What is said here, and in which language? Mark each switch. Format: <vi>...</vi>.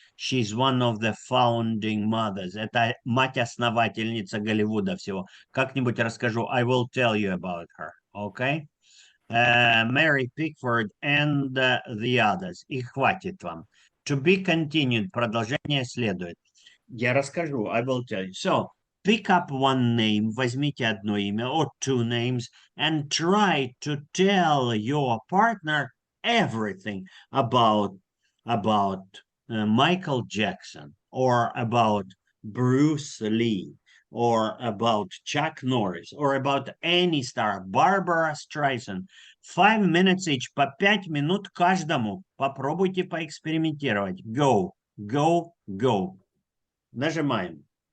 <en>She's one of the founding mothers.</en> <ru>Это мать-основательница Голливуда всего. Как-нибудь расскажу.</ru> <en>I will tell you about her. Okay? Mary Pickford and the others.</en> <ru>И хватит вам.</ru> <en>To be continued.</en> <ru>Продолжение следует. Я расскажу.</ru> <en>I will tell you. So, pick up one name.</en> <ru>Возьмите одно имя</ru> <en>or two names and try to tell your partner everything about Michael Jackson or about Bruce Lee or about Chuck Norris or about any star, Barbara Streisand. 5 minutes each,</en> <ru>по 5 минут каждому. Попробуйте поэкспериментировать.</ru> <en>Go, go, go.</en> <ru>Нажимаем.</ru>